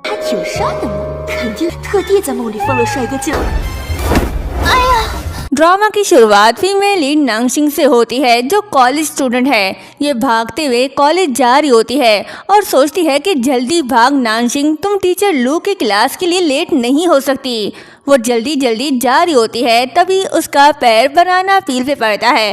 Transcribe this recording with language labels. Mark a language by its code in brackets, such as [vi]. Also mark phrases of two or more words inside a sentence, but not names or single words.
[zh] 有杀的梦，肯定特地在梦里放了帅哥镜。 [hi] ड्रामा की शुरुआत फीमेल लीड नांगशिंग से होती है, जो कॉलेज स्टूडेंट है। ये भागते हुए कॉलेज जा रही होती है और सोचती है कि जल्दी भाग नांगशिंग, तुम टीचर लू की क्लास के लिए लेट नहीं हो सकती। वो जल्दी जल्दी जा रही होती है, तभी उसका पैर [en] banana peel [hi] पे पड़ता है।